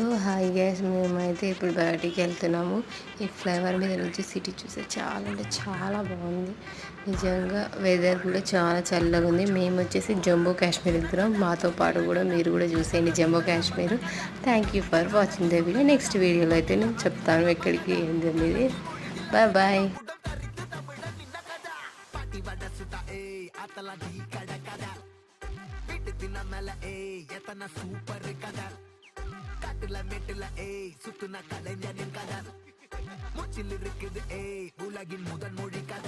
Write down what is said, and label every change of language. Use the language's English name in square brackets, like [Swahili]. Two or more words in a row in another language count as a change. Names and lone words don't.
[English] hi guys [Telugu] మేమైతే ఇప్పుడు బయటికెళ్తున్నాము. ఈ ఫ్లైఓవర్ మీద నుంచి సిటీ చూస్తే చాలా అంటే చాలా బాగుంది. నిజంగా వెదర్ కూడా చాలా చల్లగుంది. మేమొచ్చేసి జమ్మూ కాశ్మీర్ వెళ్తున్నాం. మాతో పాటు కూడా మీరు కూడా చూసేయండి జమ్మూ కాశ్మీర్. [English] thank you for watching the video. [Telugu] నెక్స్ట్ వీడియోలో అయితే నేను చెప్తాను ఎక్కడికి ఏంది అనేది. [English] bye bye. [Tamil] காட்டுல மேட்டுல சுத்துன கலைஞனின் கதை மூச்சில் இருக்குது உலகின் முதன் மொழி கதை